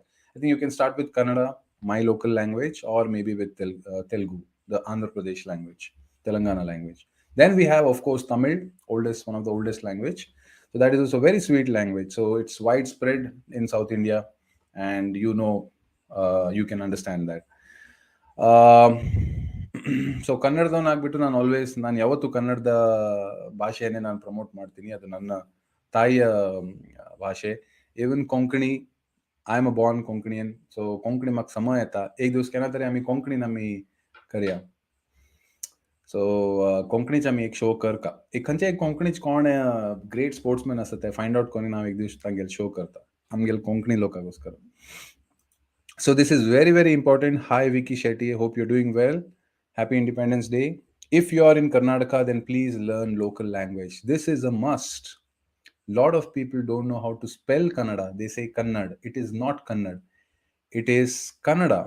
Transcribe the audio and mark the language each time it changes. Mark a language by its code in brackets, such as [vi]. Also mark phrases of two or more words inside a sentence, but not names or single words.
[en] I think you can start with Kannada, my local language, or maybe with Telugu, the Andhra Pradesh language, Telangana language. Then we have, of course, Tamil, oldest one of the oldest language. So that is also a very sweet language. So it's widespread in South India, and you can understand that. [kn] ಸೊ ಕನ್ನಡದವನಾಗ್ಬಿಟ್ಟು ನಾನು ಯಾವತ್ತು ಕನ್ನಡದ ಭಾಷೆಯನ್ನೇ ನಾನು ಪ್ರಮೋಟ್ ಮಾಡ್ತೀನಿ. ಅದು ನನ್ನ ತಾಯಿಯ ಭಾಷೆ. [en] Even Konkani, I am a born Konkanian. [kok] सो कोंकणी म्हाका समय येता. एक दीस केन्ना तरी आमी कोंकणीन आमी करया. सो कोंकणीच आमी एक शो करता. एक खंयचे एक कोंकणीच कोण [en] great sportsman [kok] आसा ते [en] find out [kok] करून हांव एक दीस तांगेलो शो करता आमगेल कोंकणी लोकांकोस्कर. [en] So this is very, very important. Hi, Vicky Shetty. Hope you're doing well. Happy Independence Day. If you are in Karnataka, then please learn local language. This is a must. Lot of people don't know how to spell Kannada. They say Kannad. It is not Kannad. It is Kannada.